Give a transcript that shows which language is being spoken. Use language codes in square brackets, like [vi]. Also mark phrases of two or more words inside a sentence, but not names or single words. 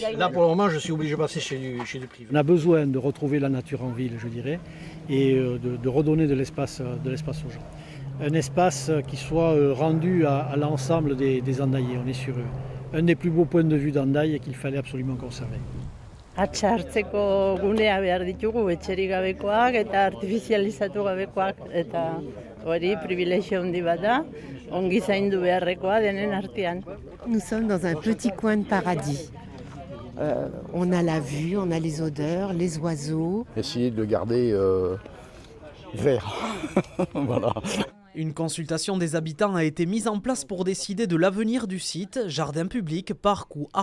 [fr] Là, pour le moment, je suis obligé de passer chez du privé. On a besoin de retrouver la nature en ville, je dirais, et de redonner de l'espace aux gens. Un espace qui soit rendu à l'ensemble des Hendayais. On est sur un des plus beaux points de vue d'Hendaye qu'il fallait absolument conserver. [eu] Atxa hartzeko gunea behar ditugu, etxerik gabekoak eta artifizializatu gabekoak, eta hori privilegio handi bat da, ongi zaindu beharrekoa denen artean. [fr] Nous sommes dans un petit coin de paradis. On a la vue, on a les odeurs, les oiseaux. Essayer de le garder vert. Voilà. Une consultation des habitants a été mise en place pour décider de l'avenir du site, jardin public, parc ou arboretum.